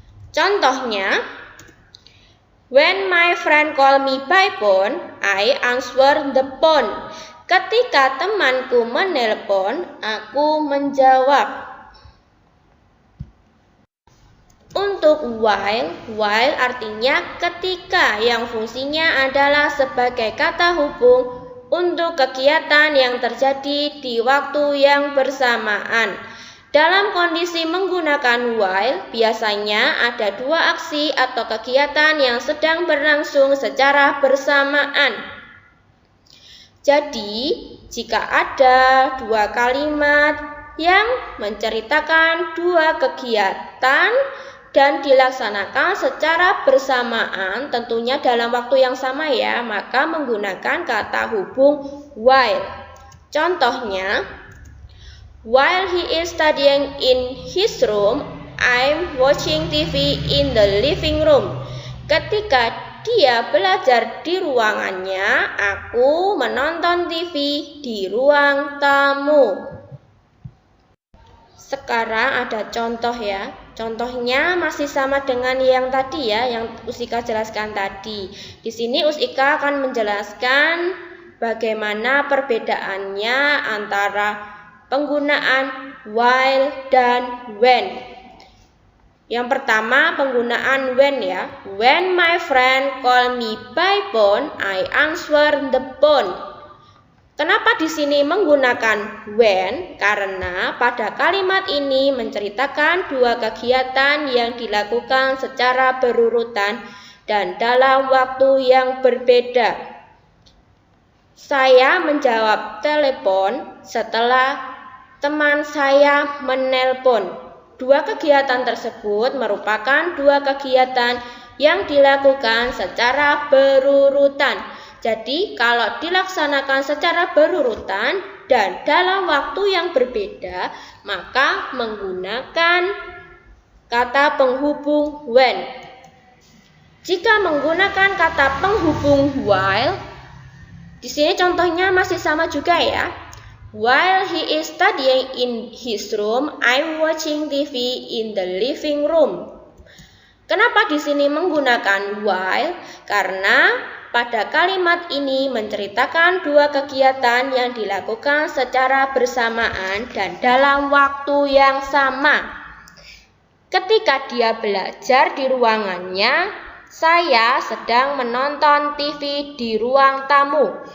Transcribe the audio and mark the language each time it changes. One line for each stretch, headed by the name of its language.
English: Contohnya, when my friend call me by phone, I answer the phone.
Indonesian: Ketika temanku menelpon, aku menjawab. Untuk while artinya ketika, yang fungsinya adalah sebagai kata hubung untuk kegiatan yang terjadi di waktu yang bersamaan. Dalam kondisi menggunakan while, biasanya ada dua aksi atau kegiatan yang sedang berlangsung secara bersamaan. Jadi, jika ada dua kalimat yang menceritakan dua kegiatan dan dilaksanakan secara bersamaan, tentunya dalam waktu yang sama ya, maka menggunakan kata hubung while.
English: Contohnya, while he is studying in his room, I'm watching TV in the living room.
Indonesian: Ketika dia belajar di ruangannya, aku menonton TV di ruang tamu. Sekarang ada contoh ya. Contohnya masih sama dengan yang tadi ya, yang Usika jelaskan tadi. Di sini Usika akan menjelaskan bagaimana perbedaannya antara penggunaan while dan when. Yang pertama penggunaan when ya.
English: When my friend call me by phone, I answer the phone.
Indonesian: Kenapa di sini menggunakan when? Karena pada kalimat ini menceritakan dua kegiatan yang dilakukan secara berurutan dan dalam waktu yang berbeda. Saya menjawab telepon setelah teman saya menelpon. Dua kegiatan tersebut merupakan dua kegiatan yang dilakukan secara berurutan. Jadi, kalau dilaksanakan secara berurutan dan dalam waktu yang berbeda, maka menggunakan kata penghubung when. Jika menggunakan kata penghubung while, di sini contohnya masih sama juga ya.
English: While he is studying in his room, I'm watching TV in the living room.
Indonesian: Kenapa di sini menggunakan while? Karena pada kalimat ini menceritakan dua kegiatan yang dilakukan secara bersamaan dan dalam waktu yang sama. Ketika dia belajar di ruangannya, saya sedang menonton TV di ruang tamu.